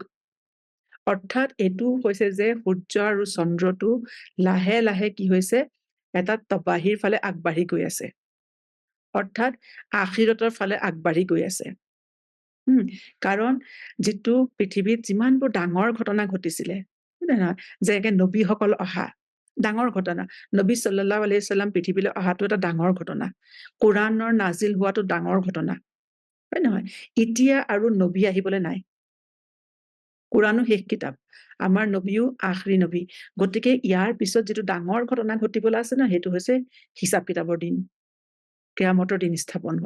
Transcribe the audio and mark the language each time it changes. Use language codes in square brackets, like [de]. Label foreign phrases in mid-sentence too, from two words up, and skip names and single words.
[as] অৰ্থাৎ এইটো হৈছে যে সূৰ্য আৰু চন্দ্ৰটো লাহে লাহে কি হৈছে এটা তবাহীৰ ফালে আগবাঢ়ি গৈ আছে। অৰ্থাৎ আখিৰতৰ ফালে আগবাঢ়ি গৈ আছে। কাৰণ যিটো পৃথিৱীত যিমানবোৰ ডাঙৰ ঘটনা ঘটিছিলে, নহয় যে নবীসকল অহা ডাঙৰ ঘটনা, নবী [ar] صلى الله عليه وسلم [as] পৃথিৱীলৈ অহাটো এটা ডাঙৰ ঘটনা, কোৰাণৰ নাজিল হোৱাটো ডাঙৰ ঘটনা, হয় নহয়? এতিয়া আৰু নবী আহিবলৈ নাই। কোৰাণো শেষ কিতাপ, আমাৰ নবীও আখৰি নবী। গতিকে ইয়াৰ পিছত যিটো ডাঙৰ ঘটনা ঘটিবলৈ আছে ন, সেইটো হৈছে হিচাপ কিতাপৰ দিন, কিয়ামতৰ দিন স্থাপন হোৱা।